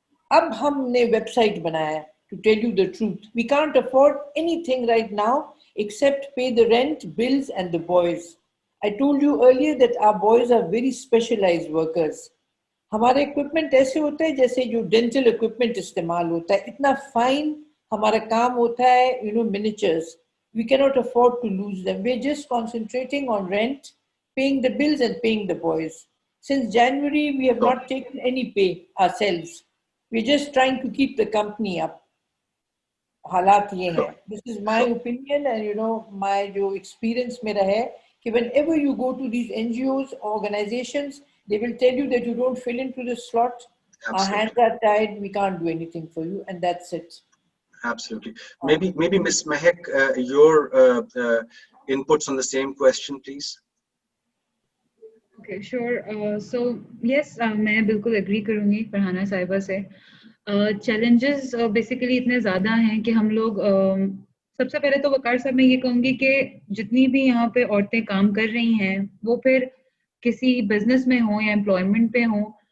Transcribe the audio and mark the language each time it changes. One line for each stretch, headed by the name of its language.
Urdu: اب ہم نے ویب سائٹ بنایا
English: to tell you the truth. We can't afford anything right now except pay the rent, bills and the boys. I told you earlier that our boys are very specialized workers.
Urdu: ہمارا equipment ایسے ہوتا ہے جیسے جو dental equipment استعمال ہوتا ہے. اتنا فائن ہمارا کام ہوتا ہے miniatures.
English: We cannot afford to lose them. We're just concentrating on rent, paying the bills and paying the boys. Since January, we have not taken any pay ourselves. We're just trying to keep the company up.
Urdu: حالات یہ ہیں.
English: This is my opinion and my
Urdu: جو
English: experience
Urdu: میرا ہے کہ
English: whenever you go to these NGOs, organizations, they will tell you that you don't fill into the slot. Absolutely. Our hands are tied. We can't do anything for you, and that's it. Absolutely. Maybe Ms. Mehak, your inputs on the same question, please. Okay, sure.
Urdu: So yes, میں بالکل agree کروں گی فرحانہ صاحبہ سے. Challenges basically اتنے زیادہ ہیں کہ ہم لوگ سب سے پہلے تو وقار صاحب میں یہ کہوں گی کہ جتنی بھی یہاں پہ عورتیں کام کر رہی ہیں وہ پھر کسی بزنس میں ہوں یا امپلائمنٹ پہ ہوں.